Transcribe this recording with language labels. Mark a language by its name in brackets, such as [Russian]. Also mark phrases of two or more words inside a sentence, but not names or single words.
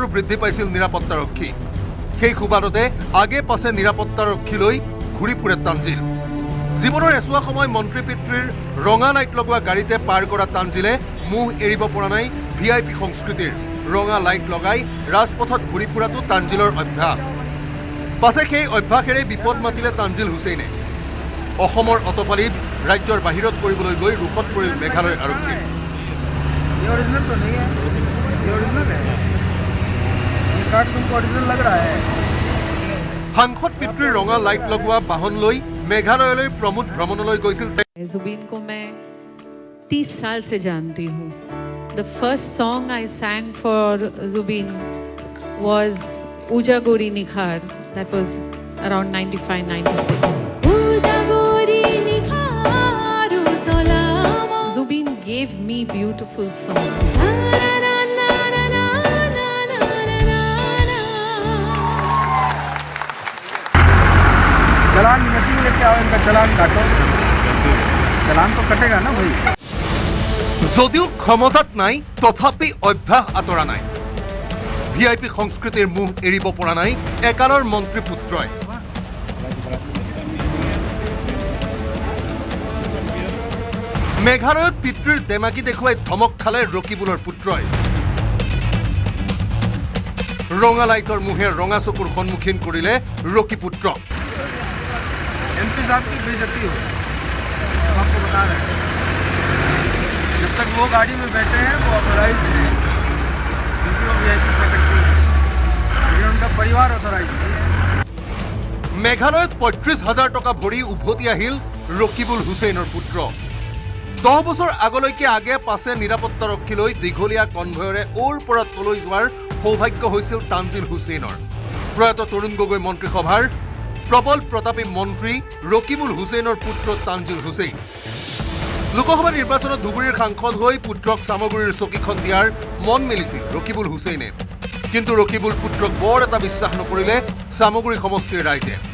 [Assamese] বৃদ্ধি পাইছিল নিৰাপত্তাৰক্ষী সেই সুবাদতে আগে পাছে নিৰাপত্তাৰক্ষী লৈ ঘূৰি ফুৰে তানজিল জীৱনৰ এছোৱা সময় মন্ত্ৰী পিতৃৰ ৰঙা লাইট লগোৱা গাড়ীতে পাৰ কৰা তানজিলে মুখ এৰিব পৰা নাই VIP সংস্কৃতিৰ ৰঙা লাইট লগাই ৰাজপথত ঘূৰি ফুৰাটো তানজিলৰ অভ্যাস পাছে সেই অভ্যাসেৰে বিপদ মাতিলে তানজিল হুছেইনে অসমৰ অতপালিত ৰাজ্যৰ বাহিৰত কৰিবলৈ গৈ ৰুখত পৰিল মেঘালয় আৰক্ষী [Hindi] ये ओरिजिनल तो नहीं है ये ओरिजिनल है ये कार्ड तुमको ओरिजिनल लग रहा है [Assamese] সাংসদ পিতৃৰ ৰঙা লাইট লগোৱা বাহন লৈ মেঘালয়লৈ প্ৰমোদ ভ্ৰমণলৈ গৈছিল [Hindi] जुबीन को मैं 30 साल से जानती हूँ [English] The first song I sang for Zubeen was Uja Gori Nikhar. That was around 95-96. Zubeen gave me beautiful songs. [Hindi] चलान मशीन लेके आओ इनका चलान काटो चलान तो कटेगा ना भाई [Assamese] যদিও ক্ষমতাত নাই তথাপি অভ্যাস আঁতৰা নাই VIP সংস্কৃতিৰ মুখ এৰিব পৰা নাই একালৰ মন্ত্ৰী পুত্ৰই মেঘালয়ত পিতৃৰ দেমাকি দেখুৱাই ধমক খালে ৰকিবুলৰ পুত্ৰই ৰঙা লাইটৰ মুহে ৰঙা চকুৰ সন্মুখীন কৰিলে ৰকি পুত্ৰক [Hindi] MP साहब की बेइज्जती हो हम आपको बता रहे हैं जब तक वो गाड़ी में बैठे हैं वो ऑथराइज हैं क्योंकि वो VIP कैटेगरी है ये उनका परिवार ऑथराइज है [Assamese] মেঘালয়ত ৩৫,০০০ টকা ভৰি উভতি আহিল ৰকিবুল হুছেইনৰ পুত্ৰ 10 বছৰ আগলৈকে আগে পাছে নিৰাপত্তাৰক্ষী লৈ দীঘলীয়া কনভয়ৰে ওৰ পৰা তলৈ যোৱাৰ সৌভাগ্য হৈছিল তানজিল হুছেইনৰ প্ৰয়াত তৰুণ গগৈ মন্ত্ৰীসভাৰ প্ৰবল প্ৰতাপী মন্ত্ৰী ৰকিবুল হুছেইনৰ পুত্ৰ তানজিল হুছেইন লোকসভা নিৰ্বাচনত ধুবুৰীৰ সাংসদ হৈ পুত্ৰক সামগুৰিৰ চকীখন দিয়াৰ মন মেলিছিল ৰকিবুল হুছেইনে কিন্তু ৰকিবুল পুত্ৰক বৰ এটা বিশ্বাস নকৰিলে সামগুৰি সমষ্টিৰ ৰাইজে